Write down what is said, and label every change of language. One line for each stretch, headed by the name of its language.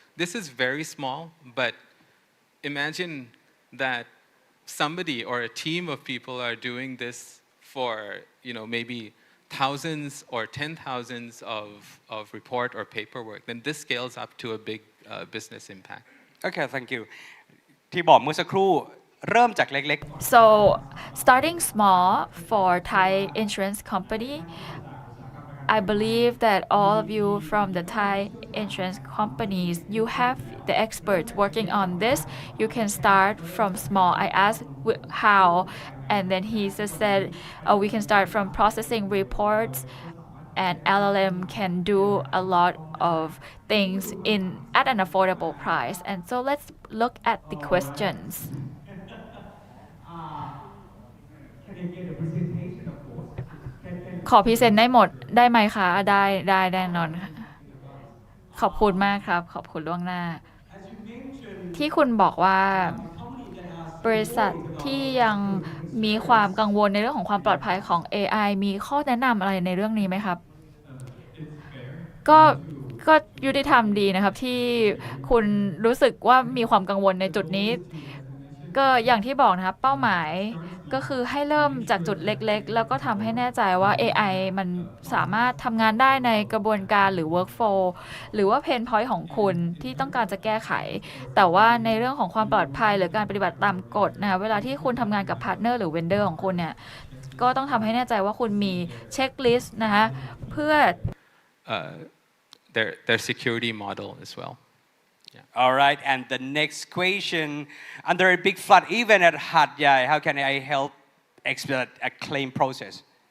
English: This is very small, but imagine that somebody or a team of people are doing this for maybe thousands or 10,000s of report or paperwork, then this scales up to a big business impact. Okay, thank you.
Thai: ที่บอกเมื่อสักครู่เริ่มจากเล็ก
English: So starting small for Thai insurance company, I believe that all of you from the Thai insurance companies, you have the experts working on this. You can start from small. I asked how, and then he just said, oh, we can start from processing reports, and LLM can do a lot of things at an affordable price. And so let's look at the questions. Can I get a presentation of course?
Thai: ขอพรีเซนต์ได้หมดได้ไหมคะได้แน่นอนค่ะขอบคุณมากครับขอบคุณล่วงหน้า ที่คุณบอกว่าบริษัทที่ยังมีความกังวลในเรื่องของความปลอดภัยของ AI มีข้อแนะนำอะไรในเรื่องนี้ไหมครับ ก็ยุติธรรมดีนะครับที่คุณรู้สึกว่ามีความกังวลในจุดนี้ก็อย่างที่บอกนะครับเป้าหมายก็คือให้เริ่มจากจุดเล็กๆแล้วก็ทำให้แน่ใจว่า AI มันสามารถทำงานได้ในกระบวนการหรือ workflow หรือว่า pain point ของคุณที่ต้องการจะแก้ไขแต่ว่าในเรื่องของความปลอดภัยหรือการปฏิบัติตามกฎนะคะเวลาที่คุณทำงานกับ partner หรือ vendor ของคุณเนี่ยก็ต้องทำให้แน่ใจว่าคุณมีเช็คลิสต์นะคะเพื่อ
English: their security model as well. All right, and the next question, under a big flood event at Hat Yai, how can I help expedite a claim process?